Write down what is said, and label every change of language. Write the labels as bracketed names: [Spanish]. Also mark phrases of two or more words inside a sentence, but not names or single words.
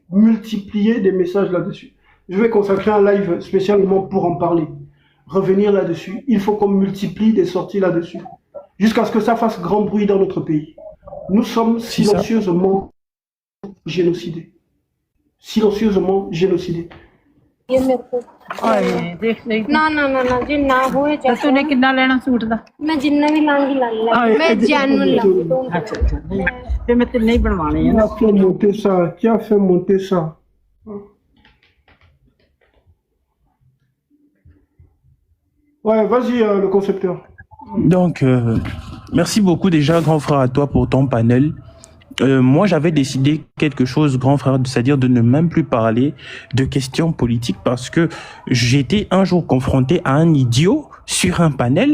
[French] Multiplier des messages là-dessus. Je vais consacrer un live spécialement pour en parler. Revenir là-dessus. Il faut qu'on multiplie des sorties là-dessus. Jusqu'à ce que ça fasse grand bruit dans notre pays. Nous sommes silencieusement génocidés. Silencieusement génocidés. [Punjabi] ਨਾ ਜੀ ਨਾ ਹੁਏ ਤੂੰਨੇ ਕਿੰਨਾ ਲੈਣਾ ਸੂਟ ਦਾ ਮੈਂ ਜਿੰਨਾ ਵੀ ਲਾਂਗੀ ਲਾ ਲੈ ਮੈਂ ਜੈਨੂਇਨ ਲਾਊਂਗੀ ਅੱਛਾ ਫਿਰ ਮੈਂ ਤੇਰੇ ਨਹੀਂ ਬਣਵਾਣੇ ਹੈਂ [French] Qui a fait monter ça? Ouais, vas-y, le concepteur. Donc, merci beaucoup déjà, grand frère, à toi pour ton panel. Moi, j'avais décidé quelque chose, grand frère, c'est-à-dire de ne même plus parler de questions politiques parce que j'étais un jour confronté à un idiot sur un panel.